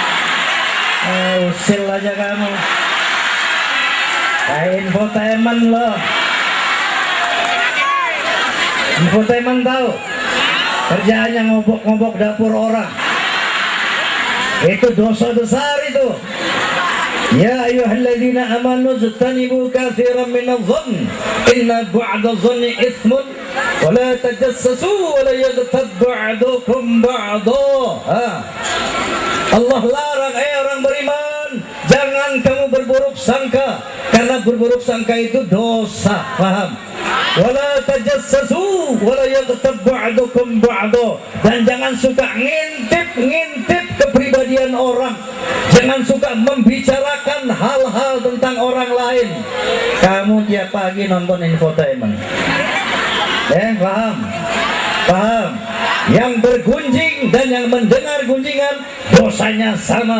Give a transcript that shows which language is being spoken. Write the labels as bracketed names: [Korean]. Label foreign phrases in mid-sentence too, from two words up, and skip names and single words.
[Indonesian] Usil aja kamu. Infotainment loh. Infotainment tahu? Kerjaannya ngobok-ngobok dapur orang. Itu dosa besar itu. [Arabic] يا أيها الذين آمنوا اجتنبوا كثيرا من الظن إن بعض الظن إثم ولا تجسسوا ولا يغتب بعضكم بعضا. [Indonesian] Allah larang orang beriman, jangan kamu berburuk sangka, karena berburuk sangka itu dosa, paham? [Arabic] ولا تجسسوا ولا يغتب بعضكم بعضا, [Indonesian] dan jangan suka ngintip kepribadian orang. Jangan suka membicarakan hal-hal tentang orang lain. Kamu tiap pagi nonton infotainment. Paham? Paham? Yang bergunjing dan yang mendengar gunjingan dosanya sama.